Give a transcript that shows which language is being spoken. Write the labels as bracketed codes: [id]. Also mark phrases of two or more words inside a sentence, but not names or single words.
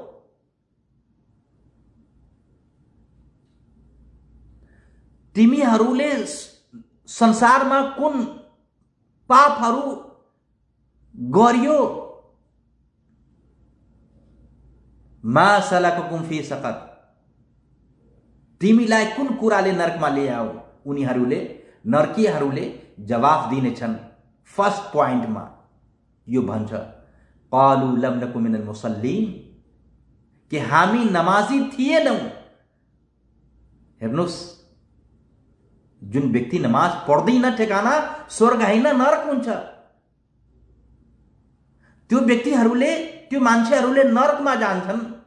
[ne] तिमीहरूले संसारमा कुन पापहरू गर्यो? [ar] ما سلككم في سقر, [ne] तिमीलाई कुन कुराले नरकमा ल्याओ? उनीहरूले, नरकीहरूले जवाफ दिनेछन् [en] first point [ne] यो भन्छ, [ar] قالوا لم نك من المصلين, [ne] कि हामी नमाजी थिएनौं। हेर्नुस्, जुन व्यक्ति नमाज पढ्दैन ठेगाना स्वर्ग हैन नरक हुन्छ। त्यो व्यक्तिहरूले, त्यो मान्छेहरूले नरकमा जान्छन्।